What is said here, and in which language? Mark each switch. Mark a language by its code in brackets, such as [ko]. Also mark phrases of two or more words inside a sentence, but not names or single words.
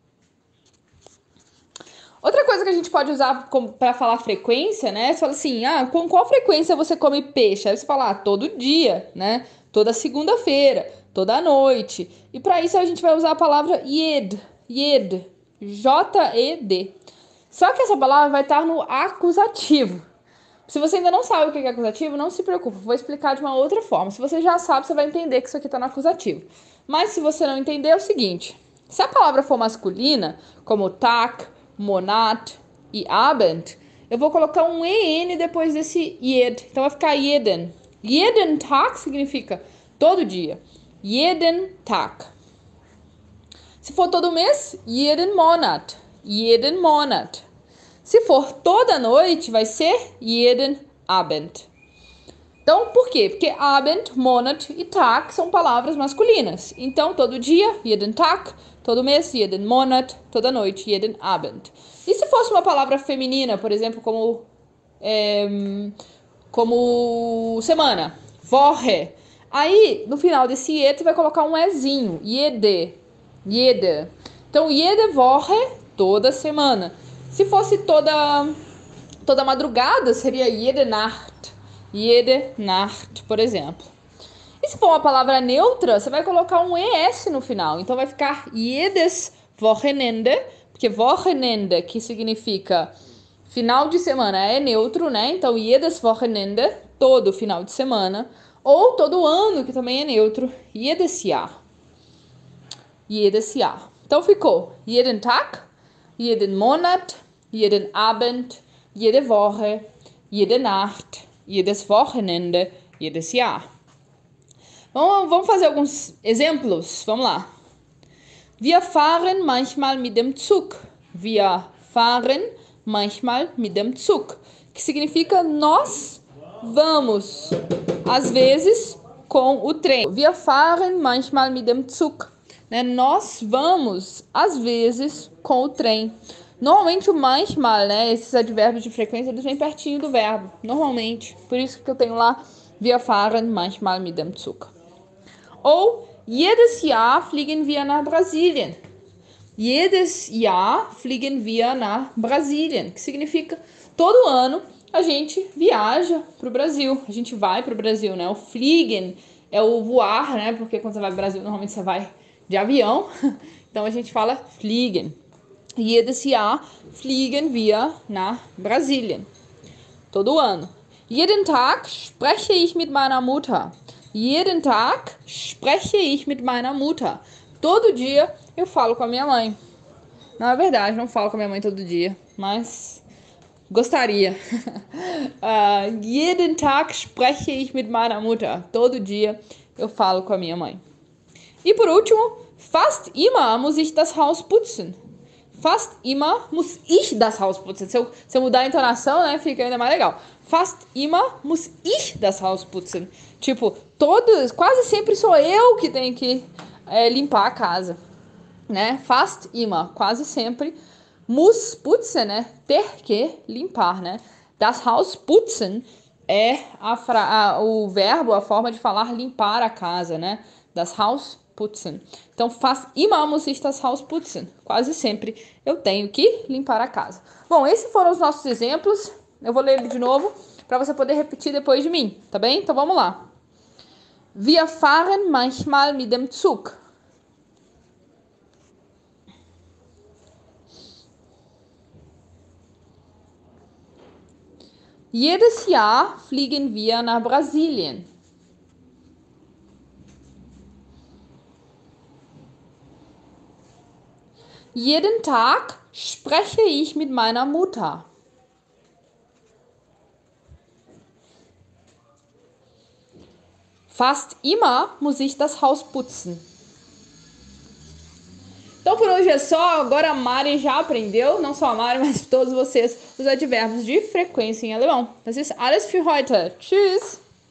[pt] Outra coisa que a gente pode usar para falar frequência, né? Você fala assim, com qual frequência você come peixe? Aí você fala, todo dia, né? Toda segunda-feira, toda noite. E para isso a gente vai usar a palavra jed, jed, J-E-D. Só que essa palavra vai estar no acusativo. Se você ainda não sabe o que é acusativo, não se preocupe, vou explicar de uma outra forma. Se você já sabe, você vai entender que isso aqui está no acusativo. Mas se você não entender, é o seguinte. Se a palavra for masculina, como Tag, Monat e Abend, eu vou colocar um EN depois desse jed. Então vai ficar jeden. [de] Jeden Tag [pt] significa todo dia. [de] Jeden Tag. [pt] Se for todo mês, [de] jeden Monat. Jeden Monat. [pt] Se for toda noite, vai ser [de] jeden Abend. [pt] Então, por quê? Porque Abend, Monat e Tag são palavras masculinas. Então, todo dia, [de] jeden Tag, [pt] todo mês, [de] jeden Monat, [pt] toda noite, [de] jeden Abend. [pt] E se fosse uma palavra feminina, por exemplo, como semana, Woche. Aí, no final desse je, tu vai colocar um ezinho, [de] jede, jede. [pt] Então, [de] jede Woche, [pt] toda semana. Se fosse toda madrugada, seria [de] jede Nacht, [pt] por exemplo. E se for uma palavra neutra, você vai colocar um ES no final. Então vai ficar [de] jedes Wochenende, [pt] porque Wochenende, que significa final de semana, é neutro, né? [de] Então jedes Wochenende, [pt] todo final de semana. Ou todo ano, que também é neutro, [de] jedes Jahr. Jedes Jahr. [pt] Então ficou [de] jeden Tag, jeden Monat, jeden Abend, jede Woche, jede Nacht, jedes Wochenende, jedes Jahr. [pt] Vamos fazer alguns exemplos? Vamos lá. [de] Wir fahren manchmal mit dem Zug. Wir fahren manchmal mit dem Zug. [pt] Que significa nós vamos, às vezes, com o trem. [de] Wir fahren manchmal mit dem Zug. [pt] Né? Nós vamos, às vezes, com o trem. Normalmente o manchmal, né? Esses advérbios de frequência, eles vêm pertinho do verbo. Normalmente. Por isso que eu tenho lá, [de] wir fahren manchmal mit dem Zug. Ou, jedes Jahr fliegen wir nach Brasilien. Jedes Jahr fliegen wir nach Brasilien. [pt] Que significa, todo ano a gente viaja para o Brasil. A gente vai para o Brasil, né? O fliegen é o voar, né? Porque quando você vai para o Brasil, normalmente você vai de avião. Então a gente fala fliegen. [de] Jedes Jahr fliegen wir nach Brasilien. [pt] Todo ano. [de] Jeden Tag spreche ich mit meiner Mutter. Jeden Tag spreche ich mit meiner Mutter. [pt] Todo dia eu falo com a minha mãe. Não é verdade, não falo com a minha mãe todo dia, mas gostaria. [de] Jeden Tag spreche ich mit meiner Mutter. [pt] Todo dia eu falo com a minha mãe. E por último, [de] fast immer muss ich das Haus putzen. Fast immer muss ich das Haus putzen. [pt] Se eu mudar a entonação, né, fica ainda mais legal. [de] Fast immer muss ich das Haus putzen. [pt] Tipo, quase sempre sou eu que tenho que limpar a casa, né? [de] Fast immer, [pt] quase sempre. [de] Muss putzen, [pt] né? Ter que limpar, né? [de] Das Haus putzen [pt] é o verbo, a forma de falar limpar a casa, né? [de] Das Haus putzen. Então, fast immer muss ich das Haus putzen. [pt] Quase sempre eu tenho que limpar a casa. Bom, esses foram os nossos exemplos. Eu vou ler ele de novo para você poder repetir depois de mim, tá bem? Então, vamos lá. [de] Wir fahren manchmal mit dem Zug. Jedes Jahr fliegen wir nach Brasilien. Jeden Tag spreche ich mit meiner Mutter. Fast immer muss ich das Haus putzen. [pt] Então por hoje é só, agora a Mari já aprendeu, não só a Mari, mas todos vocês, os advérbios de frequência em alemão. [de] Das ist alles für heute. Tschüss!